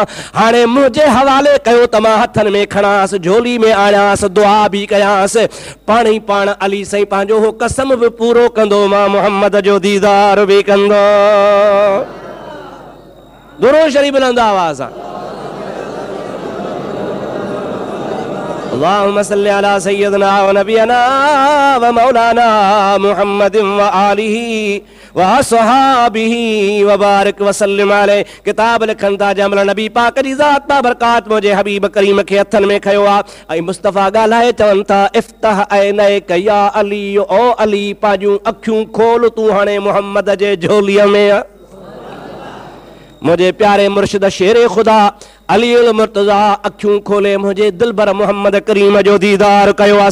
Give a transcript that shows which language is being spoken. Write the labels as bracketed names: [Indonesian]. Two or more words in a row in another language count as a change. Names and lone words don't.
[Sindhi] हाणे मुंहिंजे हवाले कयो त मां हथनि में खणांसि, झोली में आणियांसि, दुआ बि कयांसि। पाण ई पाण अली साईं पंहिंजो हो कसम बि पूरो कंदो, मां मुहम्मद जो दीदार बि कंदो। दुरूद शरीफ बुलंद आवाज़ सां। [Arabic] اللهم صل على سيدنا ونبينا ومولانا محمد وآله وأصحابه وبارك وسلم عليه. [Sindhi] किताब लिखनि था जंहिंमहिल नबी पाक जी ज़ात बाबरकात मुंहिंजे हबीब करीम खे हथनि में खयो आहे ऐं मुस्तफ़ा ॻाल्हाए चवनि था [Arabic] افتح عينيك يا علي, [Sindhi] ओ अली पंहिंजूं अखियूं खोल, तूं हाणे मुहम्मद जे झोलीअ में आहे। मुझे प्यारे मुर्शिद शेरे खुदा अली उल मुर्तज़ा अखियूं खोले मुझे दिलबर मोहम्मद करीम जो दीदार कयो आहे।